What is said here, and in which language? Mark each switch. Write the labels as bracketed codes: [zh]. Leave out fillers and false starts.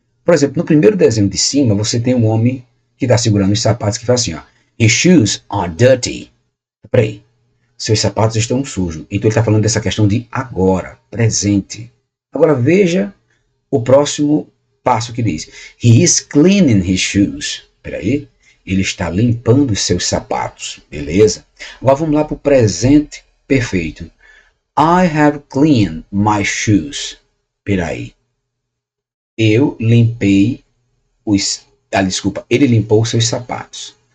[pt] Por exemplo, no primeiro desenho de cima, você tem um homem que está segurando os sapatos que faz assim, ó. [en] His shoes are dirty. [pt] Peraí. Seus sapatos estão sujos. Então ele está falando dessa questão de agora, presente. Agora veja o próximo passo que diz. [en] He is cleaning his shoes. [pt] Peraí. Ele está limpando os seus sapatos. Beleza? Agora vamos lá para o presente perfeito. [en] I have cleaned my shoes. [pt] Peraí. Eu limpei ele limpou os seus sapatos.